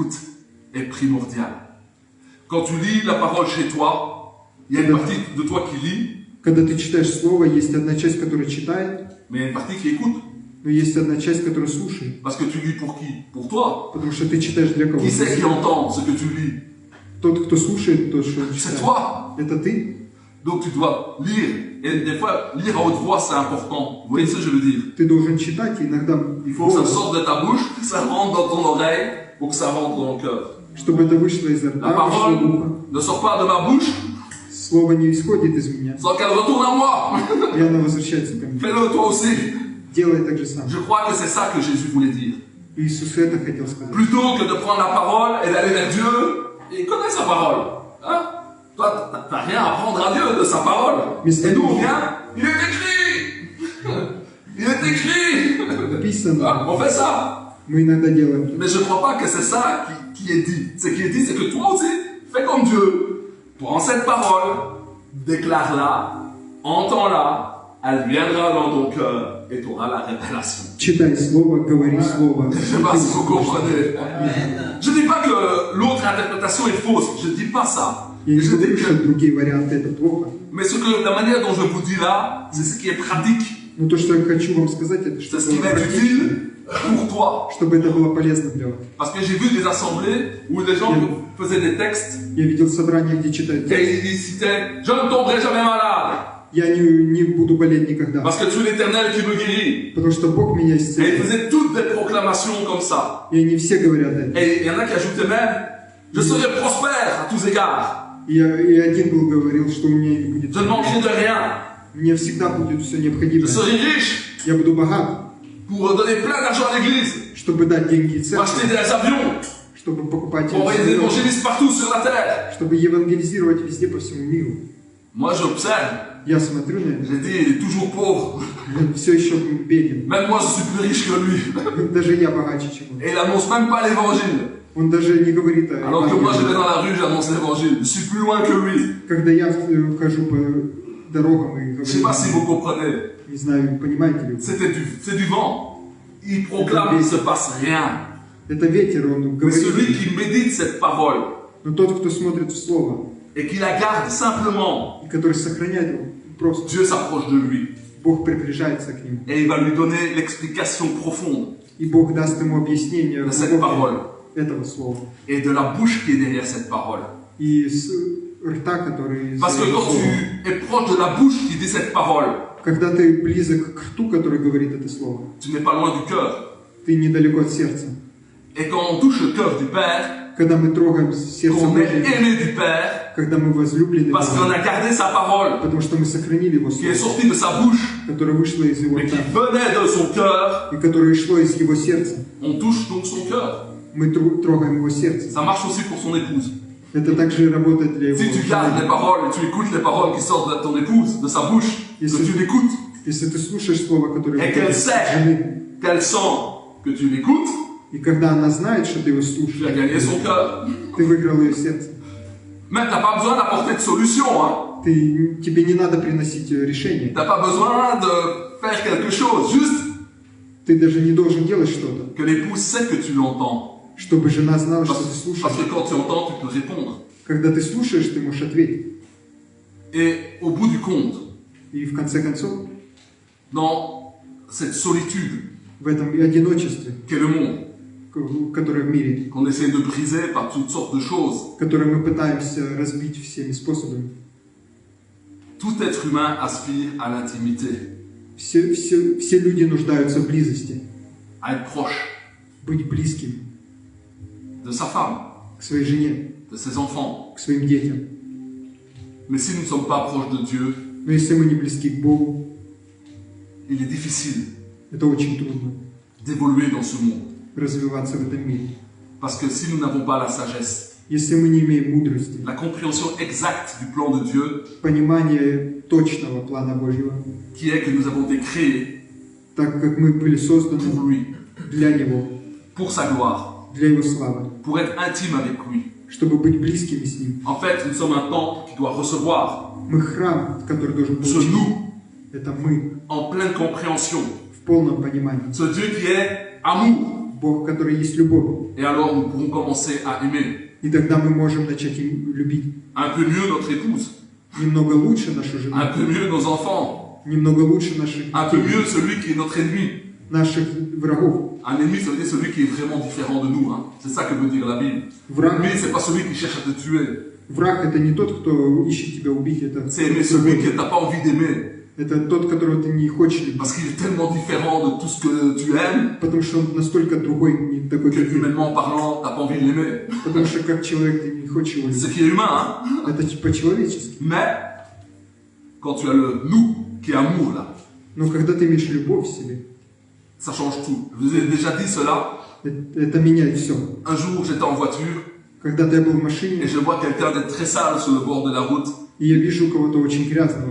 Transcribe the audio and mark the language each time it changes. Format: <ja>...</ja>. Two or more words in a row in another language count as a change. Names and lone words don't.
<fr>L'écoute est primordiale. Quand tu lis la parole chez toi, il y a une partie de toi qui lit,</fr> <ru>Когда ты читаешь Слово, есть одна часть, которая читает,</ru> <fr>mais il y a une partie qui écoute.</fr> <ru>но есть одна часть, которая слушает.</ru> <fr>Parce que tu lis pour qui? Pour toi.</fr> <ru>Потому что ты читаешь для кого?</ru> <fr>Qui c'est qui entend ce que tu lis?</fr> <ru>Тот, кто слушает, тот, что он</ru> <fr>C'est</fr> <ru>читает.</ru> <fr>toi.</fr> <ru>Это ты.</ru> <fr>Donc tu dois lire. Et des fois, lire à haute voix, c'est important. Vous voyez ce que je veux dire?</fr> <ru>Ты должен читать, и иногда</ru> <fr>Il faut que ça sorte de ta bouche, que ça rentre dans ton oreille, pour que ça rentre dans ton cœur.</fr> <ru>чтобы это вышло изо</ru> <fr>La</fr> <ru>рта, вышло в ухо.</ru> <fr>parole ne sort pas de ma bouche</fr> <ru>Слово не исходит из меня,</ru> <fr>sans qu'elle retourne à moi.</fr> <ru>и оно возвращается ко мне.</ru> <fr>Fais-le toi aussi.</fr> <ru>Делай так же сам.</ru> <fr>Je crois que c'est ça que Jésus voulait dire.</fr> <ru>Иисус это хотел сказать.</ru> <fr>Plutôt que de prendre la parole et d'aller vers Dieu, il connaît sa parole. Hein? Toi, t'as rien à apprendre à Dieu de sa parole. Mais Et nous, on vient, il est écrit. Il est écrit.</fr> <ru>Написано.</ru> <fr>Ah, on fait ça.</fr> <ru>Мы иногда делаем.</ru> <fr>Mais je ne crois pas que c'est ça qui est dit. Ce qui est dit, c'est que toi aussi, fais comme Dieu. Prends cette parole, déclare-la, entends-la, elle viendra dans ton cœur et tu auras la révélation.</fr> <ru>Читай Слово, говори Слово.</ru> <fr>Je ne sais pas si vous comprenez. Je ne dis pas que l'autre interprétation est fausse, je ne dis pas ça.</fr> <ru>Я не</ru> <fr>Je</fr> <ru>говорю,</ru> <fr>dis</fr> <ru>что</ru> <fr>que,</fr> <ru>другие варианты это плохо.</ru> <fr>mais la manière dont je vous dis là, c'est ce qui est pratique.</fr> <ru>Но то, что я хочу вам сказать, это</ru> <fr>C'est</fr> <ru>чтобы</ru> <fr>ce qui</fr> <ru>было</ru> <fr>va être</fr> <ru>практично,</ru> <fr>utile pour toi.</fr> <ru>чтобы это было полезно для вас.</ru> <fr>Parce que j'ai vu des assemblées où les gens faisaient des textes</fr> <ru>Я видел собрания, где читают</ru> <fr>et</fr> <ru>текст.</ru> <fr>ils citaient « Je ne tomberai jamais malade</fr> <ru>Я не буду болеть никогда,</ru> <fr>parce que tu es l'Éternel qui me guérit. »</fr> <ru>потому что Бог меня</ru> <fr>Et ils</fr> <ru>исцелит.</ru> <fr>faisaient toutes des proclamations comme ça.</fr> <ru>И они все говорят это.</ru> <fr>Et il y en a qui ajoutaient même « Je serai prospère à tous égards.</fr> <ru>И один был говорил, что у меня не будет.</ru> <fr>Je ne manquerai de rien.</fr> <ru>Мне всегда будет все</ru> <fr>Je</fr> <ru>необходимое.</ru> <fr>serai riche</fr> <ru>Я буду богат,</ru> <fr>pour donner plein d'argent à l'église,</fr> <ru>чтобы dать деньги</ru> <fr>pour acheter</fr> <ru>церкви,</ru> <fr>des avions,</fr> <ru>чтобы покупать</ru> <fr>pour envoyer des</fr> <ru>самолеты,</ru> <fr>évangélistes partout sur la terre.</fr> <ru>чтобы евангелизировать везде по всему миру.</ru> <fr>Moi, j'observe.</fr> <ru>Я смотрю на это,</ru> <fr>J'ai dit, il est toujours pauvre.</fr> <ru>все еще беден.</ru> <fr>Même moi, je suis plus riche que lui.</fr> <ru>Даже я богаче, чем он.</ru> <fr>Et il n'annonce même pas l'évangile.</fr> <ru>Он даже не говорит о</ru> <fr>Alors que moi, je vais</fr> <ru>Евангелии.</ru> <fr>dans la rue, j'annonce l'évangile. Je suis plus loin que lui.</fr> <ru>Когда я хожу по дорогам и</ru> <fr>Je ne sais pas si vous</fr> <ru>говорю,</ru> <fr>comprenez.</fr> <ru>не знаю, понимаете ли вы.</ru> <fr>C'est du vent. Il proclame, il ne se passe rien.</fr> <ru>Это ветер, он</ru> <fr>Mais celui</fr> <ru>говорит.</ru> <fr>qui médite cette parole</fr> <ru>Но тот, кто смотрит в Слово,</ru> <fr>et qui la garde simplement,</fr> <ru>и который сохраняет его, просто</ru> <fr>Dieu s'approche de lui.</fr> <ru>Бог приближается к нему.</ru> <fr>Et il va lui donner l'explication profonde</fr> <ru>И Бог даст ему объяснение</ru> <fr>de cette parole</fr> <ru>этого слова.</ru> <fr>et de la bouche qui est derrière cette parole.</fr> <ru>И с рта, который...</ru> <fr>Parce que quand tu es proche de la bouche qui dit cette parole,</fr> <ru>Когда ты близок к рту, который говорит это слово,</ru> <fr>tu n'es pas loin du cœur.</fr> <ru>ты недалеко от сердца.</ru> <fr>Et quand on touche le cœur du Père,</fr> <ru>Когда мы трогаем сердце</ru> <fr>qu'on est</fr> <ru>Божье,</ru> <fr>aimé du Père,</fr> <ru>когда мы возлюблены</ru> <fr>parce qu'on</fr> <ru>Богом,</ru> <fr>a gardé sa parole,</fr> <ru>потому что мы сохранили Его</ru> <fr>qui est</fr> <ru>слово,</ru> <fr>sortie de sa bouche,</fr> <ru>которое вышло из Его</ru> <fr>mais qui</fr> <ru>рта,</ru> <fr>venait de son cœur,</fr> <ru>и которое шло из Его сердца.</ru> <fr>on touche donc son cœur.</fr> <ru>Мы трогаем Его сердце.</ru> <fr>Ça marche aussi pour son épouse.</fr> <ru>Это также работает для Его</ru> <fr>Si tu gardes les</fr> <ru>жены.</ru> <fr>paroles et tu écoutes les paroles qui sortent de ton épouse, de sa bouche, que tu l'écoutes,</fr> <ru>Если ты слушаешь слово, которое</ru> <fr>et qu'elle</fr> <ru>выходит от жены,</ru> <fr>sait, qu'elle sent que tu l'écoutes,</fr> <ru>и когда она знает, что ты его</ru> <fr>tu as</fr> <ru>слушаешь,</ru> <fr>gagné son cœur.</fr> <ru>ты выиграл ее сердце.</ru> <fr>Même tu n'as pas besoin d'apporter de solution, hein.</fr> <ru>Тебе не надо приносить решение.</ru> <fr>Tu n'as pas besoin de faire quelque chose, juste</fr> <ru>Ты даже не должен делать что-то,</ru> <fr>que l'épouse sait que tu l'entends.</fr> <ru>чтобы жена знала, что ты</ru> <fr>Parce</fr> <ru>слушаешь.</ru> <fr>que quand tu entends, tu peux répondre.</fr> <ru>Когда ты слушаешь, ты можешь ответить.</ru> <fr>Et au bout du compte,</fr> <ru>И в конце концов,</ru> <fr>dans cette solitude</fr> <ru>в этом одиночестве,</ru> <fr>qu'est le monde,</fr> <ru>которое в мире,</ru> <fr>qu'on essaie de briser par toutes sortes de choses,</fr> <ru>которое мы пытаемся разбить всеми способами,</ru> <fr>tout être humain aspire à l'intimité,</fr> <ru>все люди нуждаются в близости,</ru> <fr>à être proche</fr> <ru>быть близким</ru> <fr>de sa femme,</fr> <ru>к своей жене,</ru> <fr>de ses enfants.</fr> <ru>к своим детям.</ru> <fr>Mais si nous ne sommes pas proches de Dieu,</fr> <ru>Но если мы не близки к Богу,</ru> <fr>il est difficile</fr> <ru>это очень трудно</ru> <fr>d'évoluer dans ce monde.</fr> <ru>развиваться в этом мире.</ru> <fr>Parce que si nous n'avons pas la sagesse,</fr> <ru>Если мы не имеем мудрости,</ru> <fr>la compréhension exacte du plan de Dieu,</fr> <ru>понимания точного плана Божьего,</ru> <fr>qui est que nous avons été créés</fr> <ru>так как мы были созданы</ru> <fr>pour lui,</fr> <ru>для Него,</ru> <fr>pour sa gloire,</fr> <ru>для Его славы,</ru> <fr>pour être intime avec lui.</fr> <ru>чтобы быть близкими с Ним.</ru> <fr>En fait, nous sommes un temple qui doit recevoir</fr> <ru>Мы храм, который должен</ru> <fr>ce</fr> <ru>получить.</ru> <fr>nous</fr> <ru>Это мы</ru> <fr>en pleine compréhension.</fr> <ru>в полном понимании.</ru> <fr>Ce Dieu qui est amour.</fr> <ru>Бог, который есть любовь.</ru> <fr>Et alors nous pourrons commencer à aimer.</fr> <ru>И тогда мы можем начать любить</ru> <fr>un peu mieux notre épouse,</fr> <ru>немного лучше нашу жену,</ru> <fr>un peu mieux nos enfants,</fr> <ru>немного лучше наших</ru> <fr>un peu</fr> <ru>детей,</ru> <fr>mieux celui qui est notre ennemi.</fr> <ru>наших врагов.</ru> <fr>Un ennemi, ça veut dire celui qui est vraiment différent de nous. Hein. C'est ça que veut dire la Bible.</fr> <ru>Враг,</ru> <fr>L'ennemi, c'est pas celui qui cherche à te tuer.</fr> <ru>враг это не тот, кто ищет тебя убить,</ru> <fr>C'est aimer celui que tu n'as pas envie d'aimer.</fr> <ru>это тот, которого ты не хочешь любить,</ru> <fr>Parce qu'il est tellement différent de tout ce que tu aimes,</fr> <ru>потому что он настолько другой, не такой,</ru> <fr>que</fr> <ru>как ты.</ru> <fr>humainement parlant, tu n'as pas envie de l'aimer.</fr> <ru>Потому что как человек ты не хочешь его</ru> <fr>C'est ce</fr> <ru>любить.</ru> <fr>qui est humain. Hein.</fr> <ru>Это по-человечески.</ru> <fr>Mais, quand tu as le nous, qui est amour, là,</fr> <ru>Но когда ты имеешь любовь в себе,</ru> <fr>ça change tout. Je vous ai déjà dit cela.</fr> <ru>это меняет все.</ru> <fr>Un jour, j'étais en voiture</fr> <ru>Когда я был в</ru> <fr>et</fr> <ru>машине,</ru> <fr>je vois quelqu'un d'être très sale sur le bord de la route.</fr> <ru>и я вижу кого-то очень грязного,</ru>